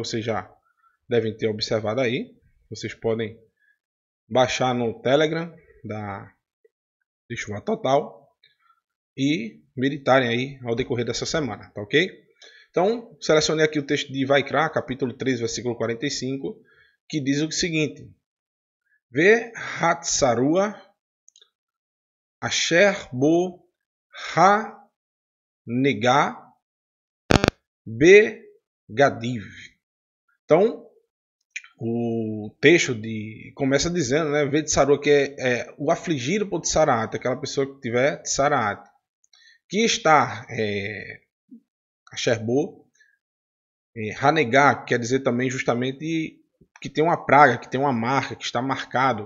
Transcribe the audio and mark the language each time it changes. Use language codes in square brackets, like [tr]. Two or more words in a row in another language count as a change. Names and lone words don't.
[pt] Vocês já devem ter observado aí. Vocês podem baixar no Telegram da Yeshiva Total e meditarem aí ao decorrer dessa semana, tá ok? Então, selecionei aqui o texto de Vaikra, capítulo 3, versículo 45, que diz o seguinte: [he] והצרוע אשר בו הנגע בגדיו. [pt] Então, o texto começa dizendo, né, [he] וצרוע, [pt] que é o afligido por tsaraat, aquela pessoa que tiver tsaraat, que está [he] אשר בו, הנגע, [pt] quer dizer também justamente que tem uma praga, que tem uma marca, que está marcado.